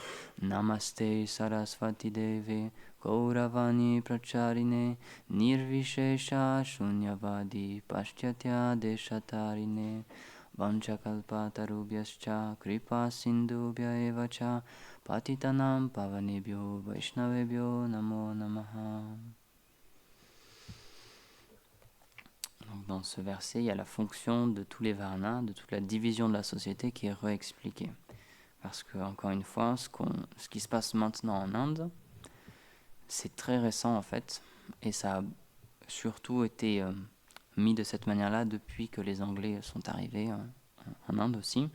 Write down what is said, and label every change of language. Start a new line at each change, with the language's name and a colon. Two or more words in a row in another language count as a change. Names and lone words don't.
Sanskrit: नमस्ते सरस्वती देवे गौरवाणी प्रचारिणे निर्विशेष शून्यवादि पाश्चात्य देशतारिणे. वाञ्छाकल्पतरुभ्यश्च कृपा सिन्धुभ्य एव च पतितानां पावनेभ्यो वैष्णवेभ्यो नमो नमः.
French: Donc dans ce verset, il y a la fonction de tous les varnas, de toute la division de la société qui est réexpliquée. Parce que, encore une fois, ce qui se passe maintenant en Inde, c'est très récent en fait, et ça a surtout été mis de cette manière-là depuis que les Anglais sont arrivés en Inde aussi.